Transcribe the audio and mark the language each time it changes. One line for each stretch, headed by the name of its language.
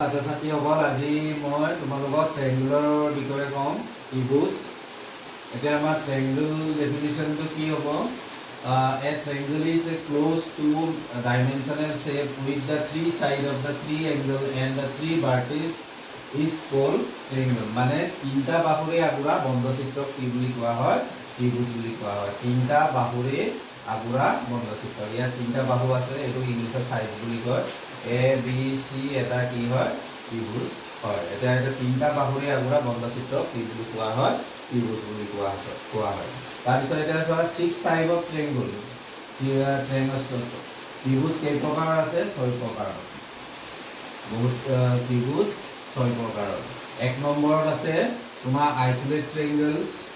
Assamese: ছাত্ৰ-ছাত্ৰীসকল আজি মই তোমালোকক ট্ৰায়াঙ্গুলাৰৰ বিষয়ে ক'ম ত্ৰিভুজ। এতিয়া আমাৰ ট্ৰায়াঙ্গল ডেফিনিশ্যনটো কি হ'ব?
English: A triangle is a close two dimensional shape with the three sides of the three angle and the three vertices is called triangle।
Assamese: মানে তিনিটা বাহুৰে আগুৰা বন্ধচিত্ৰক কি বুলি কোৱা হয়? ত্ৰিভুজ বুলি কোৱা হয়। তিনিটা বাহুৰে আগুৰা বন্ধচিত্ৰ। ইয়াত তিনিটা বাহু আছে, এইটো ইংলিছত সাইড বুলি কয়। A B C এটা কি হয়? ত্ৰিভুজ হয়। এতিয়া এটা তিনিটা বাহুৰে আগুৰা বন্ধচিত্ৰক কি বুলি কোৱা হয়? ত্ৰিভুজ বুলি কোৱা হয়। তাৰপিছত এতিয়া চোৱা
English: 6 type of triangle.
Assamese: ত্ৰিভুজ কেই প্ৰকাৰৰ আছে? 6 প্ৰকাৰৰ। বহুত ত্ৰিভুজ 6 প্ৰকাৰৰ। 1 নম্বৰত আছে তোমাৰ আইসোলেট ট্ৰায়াঙ্গলছ।